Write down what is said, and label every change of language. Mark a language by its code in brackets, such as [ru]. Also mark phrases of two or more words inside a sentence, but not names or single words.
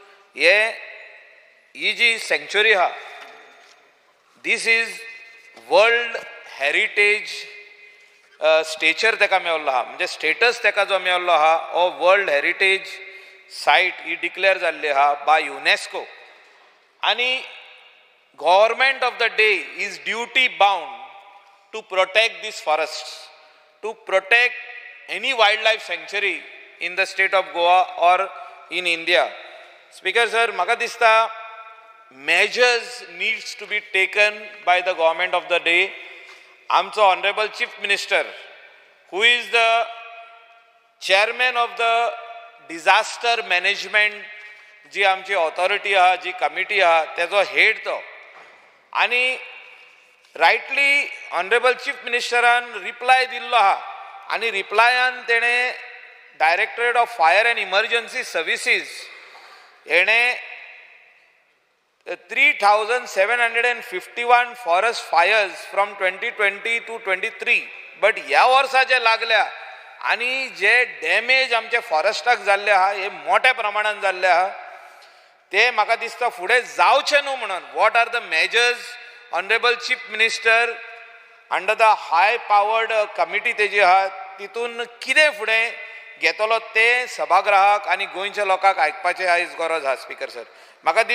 [kok] ही जी सँक्च्युरी आहा, [en] this is world heritage stature [kok] तेका मेळ्ळो आहा, म्हणजे स्टेटस तेका जो मेळ्ळो आहा हो [en] world heritage site [kok] ही डिक्लेअर जाल्ली आहा बाय युनेस्को. [en] आनी government of the day is duty bound to protect this forests, to protect any wild life sanctuary in the state of Goa or in India. Speaker sir, [kok] म्हाका दिसता [en] measures needs to be taken by the government of the day. आमचो honorable chief minister, who is the chairman of the disaster management [kok] जी आमची [en] authority [kok] आहा, जी [en] committee [kok] आहा, तेजो [en] head तो. [kok] आनी [en] rightly honorable chief ministeraन [kok] reply दिल्लो आहा, आनी रिप्लायान तेणे डायरेक्टरेट ऑफ फायर एंड इमर्जन्सी सर्विसीस हेणे 3751 [en] forest fires from 2020 to 23, but [kok] ह्या वर्सा जे लागल्या आनी जे डॅमेज आमच्या फॉरेस्टाक जाल्ले आहा हे मोठ्या प्रमाणान जाल्ले आहा. ते म्हाका दिसता फुडें जावचे न्हू म्हणून [en] what are the measures honourable chief minister under the high powered committee [kok] तेजी आहा तितून कितें फुडें घेतलो ते सभागृहाक आनी गोंयच्या लोकांक आयकपाची आयज गरज आहा.